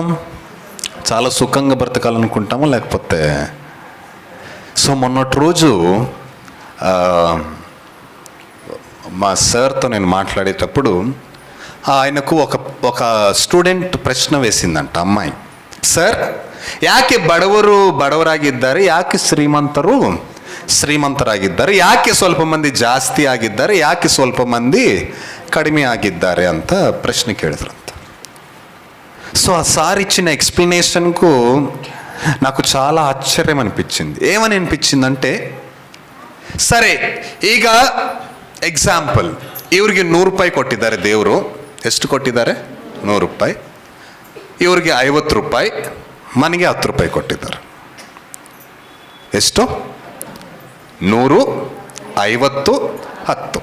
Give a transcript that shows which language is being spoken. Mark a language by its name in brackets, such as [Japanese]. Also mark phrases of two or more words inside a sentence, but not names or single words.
[Telugu] చాలా సుఖంగా బ్రతకాలనుకుంటాము, లేకపోతే? సో మొన్నటి రోజు మా సార్తో నేను మాట్లాడేటప్పుడు ఆయనకు ఒక స్టూಡೆಂಟ್ ಪ್ರಶ್ನೆ వేసిందంట అమ్మాయి. [Kannada] ಸರ್, ಯಾಕೆ ಬಡವರಾಗಿದ್ದಾರೆ, ಯಾಕೆ ಶ್ರೀಮಂತರಾಗಿದ್ದಾರೆ, ಯಾಕೆ ಸ್ವಲ್ಪ ಮಂದಿ ಜಾಸ್ತಿ ಆಗಿದ್ದಾರೆ, ಯಾಕೆ ಸ್ವಲ್ಪ ಮಂದಿ ಕಡಿಮೆ ಆಗಿದ್ದಾರೆ ಅಂತ ಪ್ರಶ್ನೆ ಕೇಳಿದ್ರಂತ. [Telugu] సో ఆ సార్ ఇచ్చిన ఎక్స్ప్లెనేషన్కు నాకు చాలా ఆశ్చర్యం అనిపించింది. ఏమని అనిపించిందంటే, సరే [Kannada] ಈಗ ಎಕ್ಸಾಂಪಲ್, ಇವ್ರಿಗೆ 100 ರೂಪಾಯಿ ಕೊಟ್ಟಿದ್ದಾರೆ ದೇವರು. ಎಷ್ಟು ಕೊಟ್ಟಿದ್ದಾರೆ? 100 ರೂಪಾಯಿ. ಇವ್ರಿಗೆ 50 ರೂಪಾಯಿ, ಮನೆಗೆ 10 ರೂಪಾಯಿ ಕೊಟ್ಟಿದ್ದಾರೆ. ಎಷ್ಟು? 100, 50, 10.